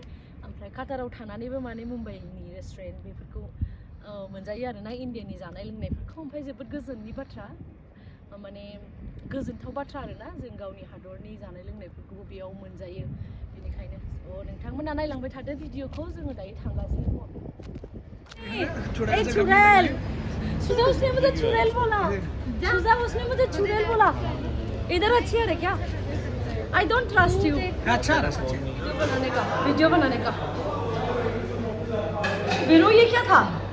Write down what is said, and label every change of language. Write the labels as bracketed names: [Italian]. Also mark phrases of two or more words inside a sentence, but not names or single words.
[Bodo] ओमफ्राय काटाराव थानानैबो माने मुंबईनि रेस्टुरेन्ट बेफोरखौ मोनजायो आरोना, इन्डियानि जानाय लोंनायफोरखौ। ओमफ्राय जोबोद गोजोननि बाथ्रा, माने गोजोनथाव बाथ्रा आरोना, जों गावनि हादरनि जानाय लोंनायफोरखौबो बेयाव मोनजायो। बेनिखायनो नोंथांमोना नायलांबाय थादो भिडिअखौ, जोङो दायो थांगासिनो दङ। [Hindi] ए चुड़ैल, सुजा उसने मुझे चुड़ैल बोला, सुजा उसने मुझे चुड़ैल बोला। इधर अच्छी है क्या? [English] I don't trust you. [Hindi] अच्छा वीडियो बनाने का बिनो, ये क्या था?